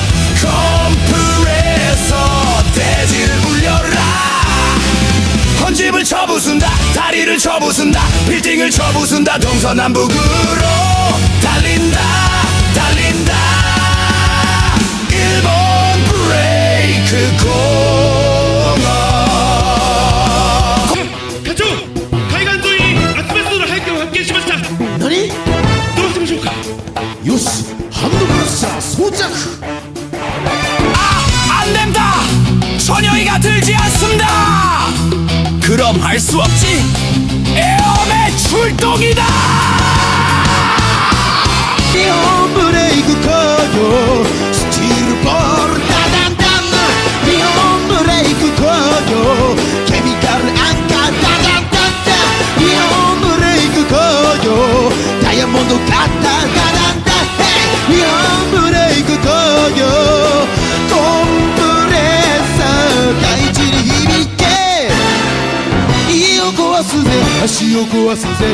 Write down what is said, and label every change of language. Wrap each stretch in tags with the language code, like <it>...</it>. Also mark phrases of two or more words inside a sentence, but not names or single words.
<ko>컴프레서 대지를 울려라 헌집을 쳐부순다 다리를 쳐부순다 빌딩을 쳐부순다 동서남북으로 달린다 달린다 일본 브레이크 공업</ko> <ja>課長海岸沿いにアスベストの廃墟を発見しました何どうしましょうかよしハンドブラッシャー装着</ja> <ko>안 된다! 전혀이가 들지 않습니다! 그럼 할 수 없지! 에어맨 출동이다!</ko> <ja>日本ブレイク工業スチールボールダダンダン日本ブレイク工業ケミカルアンカーダダンダンダ日本ブレイク工業ダイヤモンドカッターダダンダン日本ブレイク工業コンプレッサー大地に響け家を壊すぜ橋を壊すぜ</ja>